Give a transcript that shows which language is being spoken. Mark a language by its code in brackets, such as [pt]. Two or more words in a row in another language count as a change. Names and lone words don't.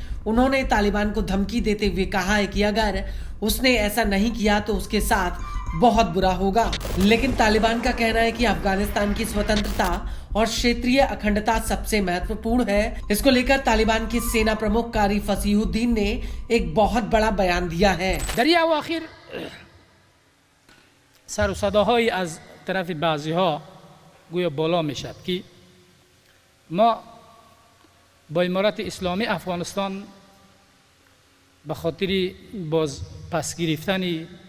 [hi] उन्होंने तालिबान को धमकी देते हुए कहा है कि अगर उसने ऐसा नहीं किया तो उसके साथ बहुत बुरा होगा। लेकिन तालिबान का कहना है कि अफगानिस्तान की स्वतंत्रता और क्षेत्रीय अखंडता सबसे महत्वपूर्ण है। इसको लेकर तालिबान के सेना प्रमुख कारी फसीहुद्दीन ने एक बहुत बड़ा बयान दिया है। [fa] در اواخر سر و صداهایی از طرف بعضی‌ها گویا بالا میشد که ما با امارت اسلامی افغانستان به خاطر باز پس گرفتن